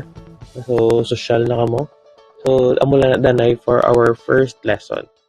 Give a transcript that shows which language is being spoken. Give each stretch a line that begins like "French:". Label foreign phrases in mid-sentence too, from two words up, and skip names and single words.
Hiligaynon: So, social na kamo. So, amo lang na danay
English: for our first lesson.